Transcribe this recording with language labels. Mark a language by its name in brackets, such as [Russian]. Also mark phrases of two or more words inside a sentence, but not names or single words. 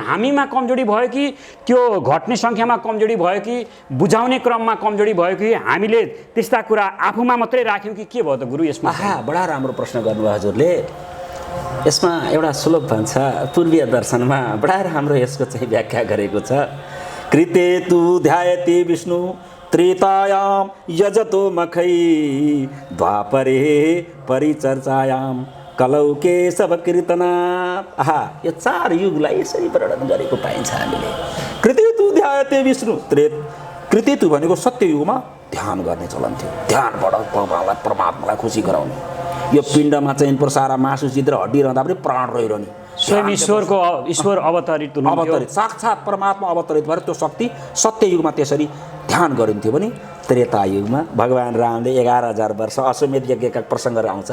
[Nepali] हामीमा कमजोरी भयो कि त्यो घट्ने सङ्ख्यामा कमजोरी भयो कि बुझाउने क्रममा कमजोरी भयो कि हामीले त्यस्ता कुरा आफूमा मात्रै राख्यौँ कि के भयो त गुरु? यसमा बडा राम्रो प्रश्न गर्नुभयो हजुरले। यसमा एउटा श्लोक भन्छ पूर्वीय दर्शनमा, बडा राम्रो यसको चाहिँ व्याख्या गरेको छ। [Sanskrit] कृते तु ध्यायते विष्णु त्रेतायाम यजतो मखै द्वापरे परिचर्चायाम कलौ केशव कीर्तना। [Nepali] यो 4 युगलाई यसरी वर्णन गरेको पाइन्छ हामीले। [Sanskrit] कृते तु ध्यायते विष्णु, कृते तु [Nepali] भनेको सत्य युगमा ध्यान गर्ने चलन थियो। ध्यानबाट भगवानलाई परमात्मालाई खुसी गराउने। यो पिण्डमा चाहिँ सारा मासु चित्र हड्डी रहँदा पनि प्राण रहिरहने स्वयं ईश्वर अवतरित साक्षात परमात्मा अवतरित भएर त्यो शक्ति सत्य युगमा त्यसरी ध्यान गरिन्थ्यो भने त्रेता युगमा भगवान रामले 11,000 वर्ष अश्वमेध यज्ञका प्रसङ्गहरू आउँछ।